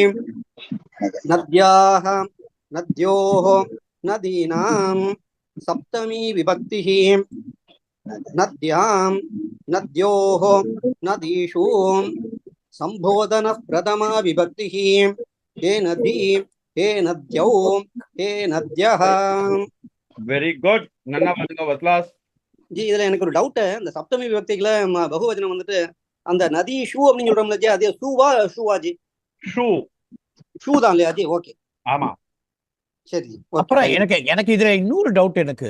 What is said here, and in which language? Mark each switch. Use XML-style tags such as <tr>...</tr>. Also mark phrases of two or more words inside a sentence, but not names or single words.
<sa>नद्याः नद्योः नदीनां सप्तमी विभक्तिः नद्यां नद्योः नदीषु संबोधन प्रथमा विभक्तिः हे नदी हे नद्यौ हे नद्यः</sa> <en>very good</en> <ta>நல்லா வாசிங்க வத்லாஸ் ஜி இதுல எனக்கு ஒரு டவுட் இந்த சப்தமி விபக்திகள பகுவச்சனம் வந்துட்டு அந்த நதி ஷூ அப்படின்னு சொல்றோம்ல ஜி அது ஷூவா ஷூவா ஜி ஷூ தான் இல்லையா ஜி ஓகே ஆமா சரி அப்புறம் எனக்கு இதுல இன்னொரு டவுட் எனக்கு</ta>